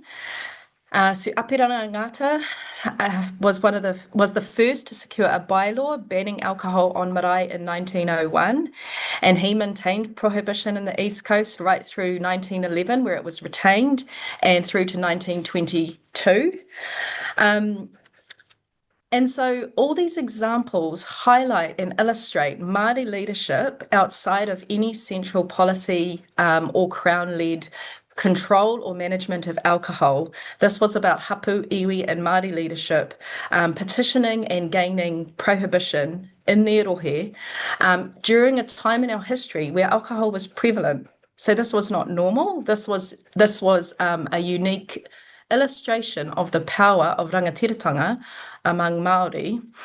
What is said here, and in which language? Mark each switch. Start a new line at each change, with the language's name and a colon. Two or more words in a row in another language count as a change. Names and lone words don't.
English: So Apirana Ngata was the first to secure a bylaw banning alcohol on marae in 1901, and he maintained prohibition in the East Coast right through 1911, where it was retained, and through to 1922. And so all these examples highlight and illustrate Māori leadership outside of any central policy or Crown-led control or management of alcohol. This was about hapu, iwi, and Māori leadership petitioning and gaining prohibition in their rohe during a time in our history where alcohol was prevalent. So this was not normal. This was a unique illustration of the power of rangatiratanga among Māori.